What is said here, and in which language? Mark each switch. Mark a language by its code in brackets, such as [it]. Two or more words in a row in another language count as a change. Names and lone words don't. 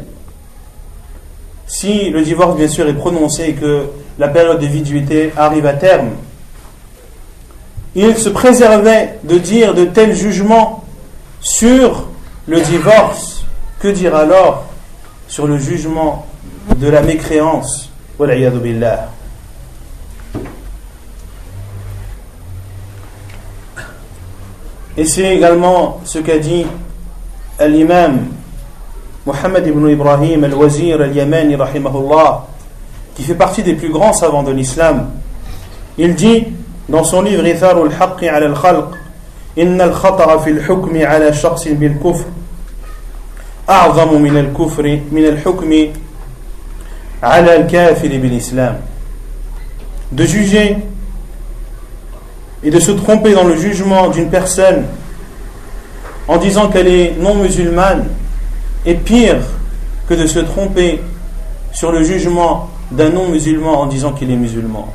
[fr] Si le divorce bien sûr est prononcé et que la période de viduité arrive à terme, il se préservait de dire de tels jugements sur le divorce. Que dire alors sur le jugement de la mécréance? [ar] والعياذ بالله. [fr] Et c'est également ce qu'a dit l'imam Muhammad ibn Ibrahim al-Wazir al-Yamani [ar] رحمه الله, [fr] qui fait partie des plus grands savants de l'islam. Il dit dans son livre [ar] Itharu al-Haqqi ala al-Khalq, إن الخطر في الحكم على شخص بالكفر أعظم من الكفر من الحكم على الكافر بالإسلام. [fr] De juger et de se tromper dans le jugement d'une personne en disant qu'elle est non musulmane est pire que de se tromper sur le jugement d'un non musulman en disant qu'il est musulman.